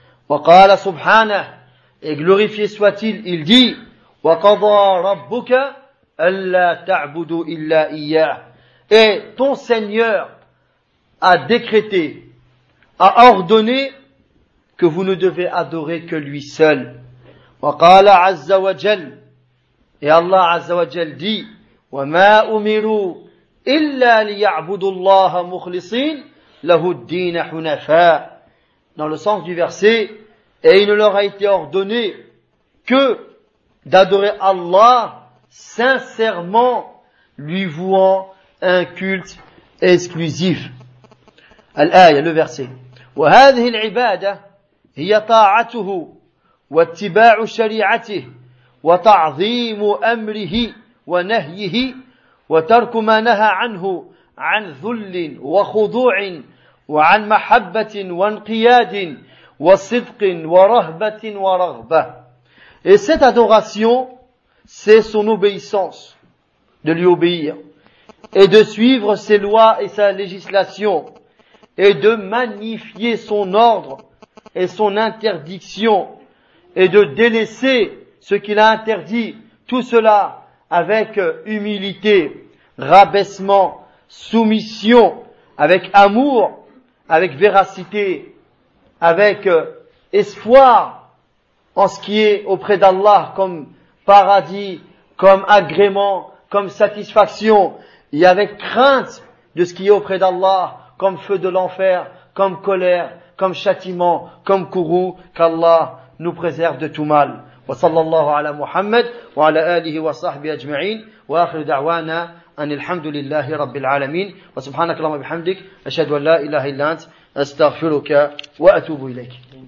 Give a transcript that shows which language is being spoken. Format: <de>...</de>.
<ar>Wa qala subhanahu,</ar> <fr>et glorifié soit-il, il dit,</fr> <ar>wa qadha rabbuka alla ta'budu illa iyyah.</ar> <fr>Et ton Seigneur a décrété, a ordonné que vous ne devez adorer que lui seul.</fr> <ar>Wa qala azza wa jal.</ar> <fr>Et Allah Azza wa Jal dit,</fr> <ar>وَمَا أُمِرُوا إِلَّا لِيَعْبُدُ اللَّهَ مُخْلِصِينَ لَهُ الدِّينَ حُنَفَاءَ.</ar> <fr>Dans le sens du verset, et il ne leur a été ordonné que d'adorer Allah sincèrement, lui vouant un culte exclusif. Al-Aya, le verset.</fr> <ar>وَهَذِهِ الْعِبَادَةِ هِيَ طَاعَتُهُ وَاتِّبَاعُ شَرِيعَتِهِ وتعظيم أمره ونهيه وترك ما نهى عنه عن ذل وخضوع وعن محبة وانقياد وصدق ورهبة ورغبة.</ar> <fr>Et cette adoration, c'est son obéissance, de lui obéir et de suivre ses lois et sa législation et de magnifier son ordre et son interdiction et de délaisser ce qu'il a interdit, tout cela avec humilité, rabaissement, soumission, avec amour, avec véracité, avec espoir en ce qui est auprès d'Allah comme paradis, comme agrément, comme satisfaction, et avec crainte de ce qui est auprès d'Allah comme feu de l'enfer, comme colère, comme châtiment, comme courroux, qu'Allah nous préserve de tout mal.</fr> <ar>وصلى الله على محمد وعلى آله وصحبه أجمعين وآخر دعوانا أن الحمد لله رب العالمين وسبحانك اللهم وبحمدك أشهد أن لا إله إلا أنت أستغفرك وأتوب إليك.</ar>